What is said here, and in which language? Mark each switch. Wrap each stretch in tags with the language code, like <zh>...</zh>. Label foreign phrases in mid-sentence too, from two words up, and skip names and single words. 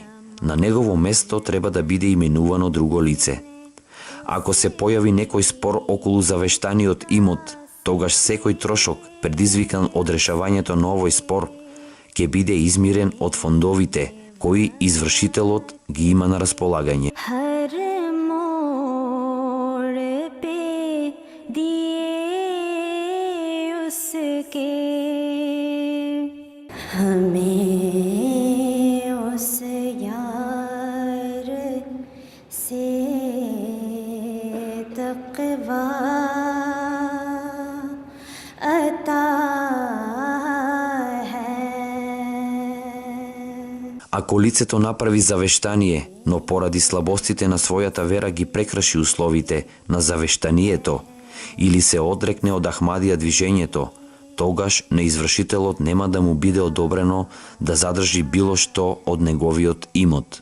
<mk>На негово место треба да биде именувано друго лице. Ако се појави некој спор околу завештаниот имот, тогаш секој трошок предизвикан од решавањето на овој спор ќе биде измирен од фондовите кои извршителот ги има на располагање.</mk> <ur>ہر موڑ پہ دیے اس کے ہمیں اس یار سے تقویٰ عطا</ur> <mk>Ако лицето направи завештание, но поради слабостите на својата вера ги прекраши условите на завештанието или се одрекне од Ахмадија движењето, тогаш на извршителот нема да му биде одобрено да задржи било што од неговиот имот.</mk>